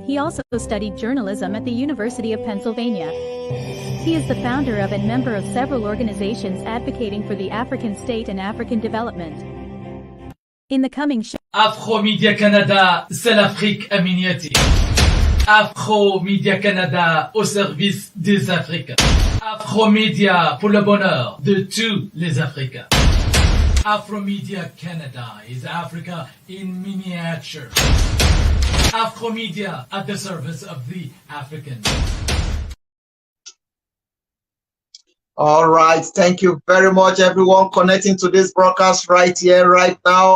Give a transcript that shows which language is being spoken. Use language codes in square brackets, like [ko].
[en] He also studied journalism at the University of Pennsylvania. He is the founder of and member of several organizations advocating for the African state and African development. In the coming show, [fr] Afromedia Canada, c'est l'Afrique à miniature. Afromedia Canada au service des Africains. Afromedia pour le bonheur de tous les Africains. [en] Afromedia Canada is Africa in miniature. Afromedia at the service of the Africans. All right. Thank you very much, everyone connecting to this broadcast right here, right now.